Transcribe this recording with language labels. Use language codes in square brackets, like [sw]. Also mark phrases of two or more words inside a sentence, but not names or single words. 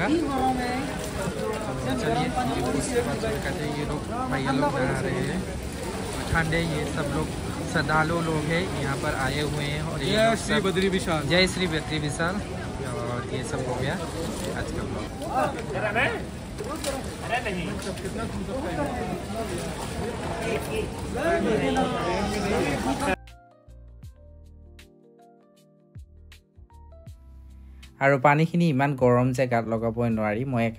[hi] तो चलिए, उसके बाद कहते हैं ये लोग भैया लोग नहा रहे हैं। ठंडे ये सब लोग श्रद्धालु लोग हैं, यहाँ पर आए हुए हैं। और ये जय श्री बद्री विशाल, जय श्री बद्री विशाल। और ये सब हो गया आज का ब्लॉग। [as] আৰু পানীখিনি ইমান গৰম যে গাত লগাবই নোৱাৰি।